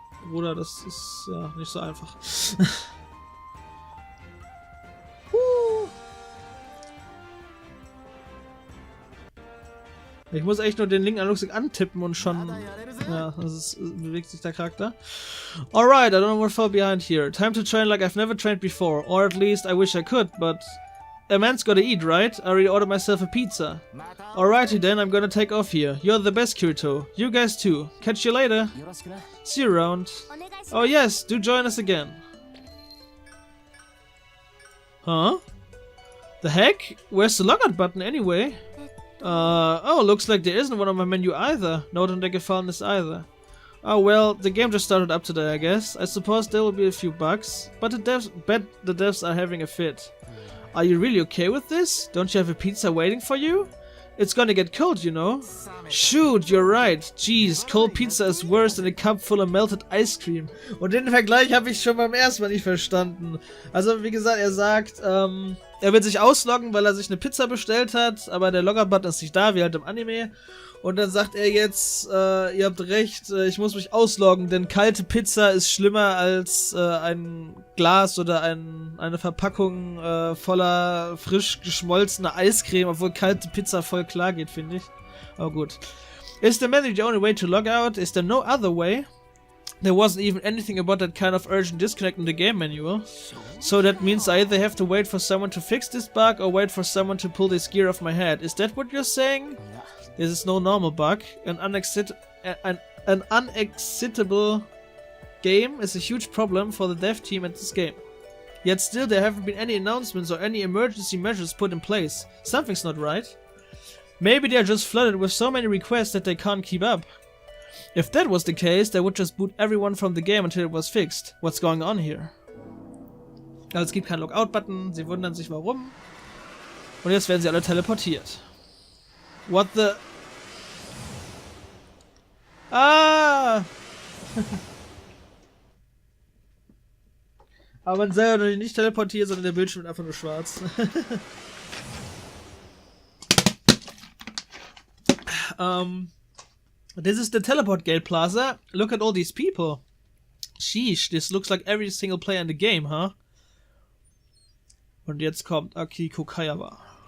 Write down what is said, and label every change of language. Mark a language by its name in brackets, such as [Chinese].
[German] Bruder, das ist ja nicht so einfach. Ich muss echt nur den linken Analogstick antippen und schon... Ja, bewegt sich der Charakter. [English] Alright, I don't know what fell behind here. Time to train like I've never trained before. Or at least I wish I could, but... A man's gotta eat, right? I already ordered myself a pizza. Alrighty then, I'm gonna take off here. You're the best, Kirito. You guys too. Catch you later. See you around. Oh yes, do join us again. Huh? The heck? Where's the logout button anyway? Oh, looks like there isn't one on my menu either. No, don't think I found this either. Oh well, the game just started up today, I guess. I suppose there will be a few bugs, but the devs are having a fit. Are you really okay with this? Don't you have a pizza waiting for you? It's gonna get cold, you know. Shoot, you're right. Jeez, cold pizza is worse than a cup full of melted ice cream. [German] Und den Vergleich habe ich schon beim ersten Mal nicht verstanden. Also, wie gesagt, er sagt, er will sich ausloggen, weil er sich eine Pizza bestellt hat, aber der Logout-Button ist nicht da, wie halt im Anime. Und dann sagt er jetzt, ihr habt recht, ich muss mich ausloggen, denn kalte Pizza ist schlimmer als ein Glas oder eine Verpackung voller frisch geschmolzener Eiscreme, obwohl kalte Pizza voll klar geht, finde ich. Aber gut. [English] Is the menu the only way to log out? Is there no other way? There wasn't even anything about that kind of urgent disconnect in the game manual. So that means I either have to wait for someone to fix this bug or wait for someone to pull this gear off my head. Is that what you're saying? This is no normal bug. An unexitable game is a huge problem for the dev team at this game. Yet still there haven't been any announcements or any emergency measures put in place. Something's not right. Maybe they're just flooded with so many requests that they can't keep up. If that was the case, they would just boot everyone from the game until it was fixed. What's going on here? [German] Also es gibt keinen Logout-Button, sie wundern sich warum. Und jetzt werden sie alle teleportiert. [English] What the... Ah! [German] Aber man selber nicht teleportiert, sondern der Bildschirm ist einfach nur schwarz. [English] This is the Teleport Gate Plaza. Look at all these people. Sheesh, this looks like every single player in the game, huh? [German] Und jetzt kommt Akihiko Kayaba.